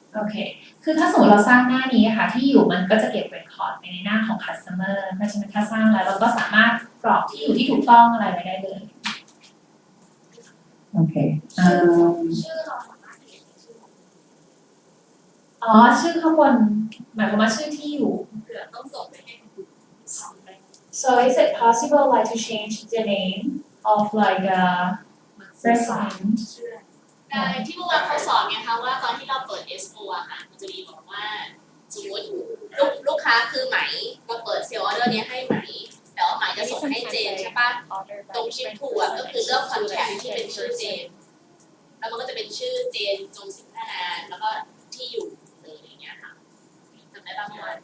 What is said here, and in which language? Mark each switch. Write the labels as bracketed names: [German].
[Thai] โอเคคือถ้าสมมติเราสร้างหน้านี้อะค่ะที่อยู่มันก็จะเก็บ record ไปในหน้าของ customer เพราะฉะนั้นถ้าสร้างแล้วเราก็สามารถกรอกที่อยู่ที่ถูกต้องอะไรไว้ได้เลย [English] okay [Thai] ชื่อเราสามารถเขียนชื่อ อ๋อชื่อข้างบนหมายความว่าชื่อที่อยู่ เผื่อต้องส่งไปให้คนอื่นสองไป [English] So is it possible like to change the name of like a resident [Thai] ได้ที่เมื่อวานเขาสอนไงคะว่าตอนที่เราเปิด SO อะค่ะมันจะมีบอกว่าสมมติลูกค้าคือไหมเราเปิดเซลล์ออเดอร์เนี้ยให้ไหมแต่ว่าไหมจะส่งให้เจนใช่ปะตรงชิปทูอะก็คือเลือกคอนแทคที่เป็นชื่อเจนแล้วมันก็จะเป็นชื่อเจนจงสินธนาแล้วก็ที่อยู่เลยอย่างเงี้ยค่ะจำได้บ้างไหม